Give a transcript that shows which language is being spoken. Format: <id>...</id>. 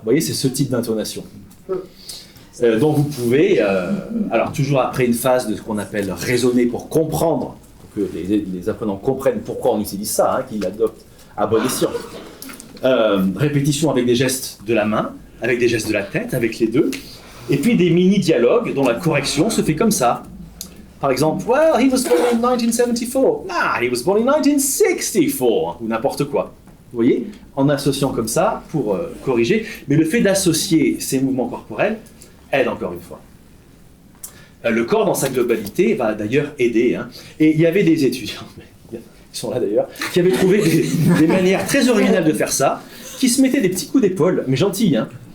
<fr>Vous voyez, c'est ce type d'intonation. Donc vous pouvez, alors toujours après une phase de ce qu'on appelle raisonner pour comprendre, pour que les apprenants comprennent pourquoi on utilise ça, hein, qu'ils adoptent à bon escient. Répétition avec des gestes de la main, avec des gestes de la tête, avec les deux. Et puis des mini-dialogues dont la correction se fait comme ça. Par exemple,</fr> <en>well, he was born in 1974. Ah, he was born in 1964.</en> <fr>Ou n'importe quoi. Vous voyez, en associant comme ça pour corriger. Mais le fait d'associer ces mouvements corporels aide encore une fois. Le corps dans sa globalité va d'ailleurs aider. Hein. Et il y avait des étudiants, ils sont là d'ailleurs, qui avaient trouvé des manières très originales de faire ça, qui se mettaient des petits coups d'épaule, mais gentils. Hein.</fr>